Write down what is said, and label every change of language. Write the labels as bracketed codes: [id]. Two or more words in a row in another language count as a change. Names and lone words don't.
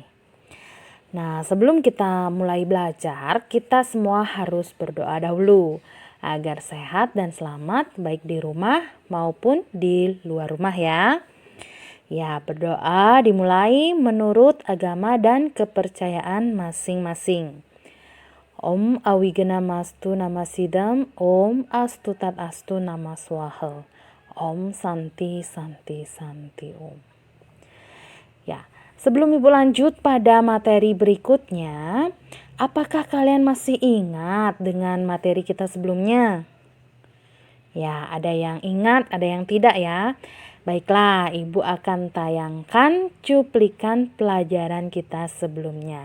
[id] Nah, sebelum kita mulai belajar, kita semua harus berdoa dahulu agar sehat dan selamat baik di rumah maupun di luar rumah ya. Ya, berdoa dimulai menurut agama dan kepercayaan masing-masing. [sa] ॐ अविघ्नम् अस्तु नमः सिद्धम् ॐ अस्तु तद् अस्तु नमः स्वाहा ॐ शान्तिः शान्तिः शान्तिः ॐ. [id] Ya, sebelum Ibu lanjut pada materi berikutnya, apakah kalian masih ingat dengan materi kita sebelumnya? Ya, ada yang ingat, ada yang tidak ya. Baiklah, Ibu akan tayangkan cuplikan pelajaran kita sebelumnya.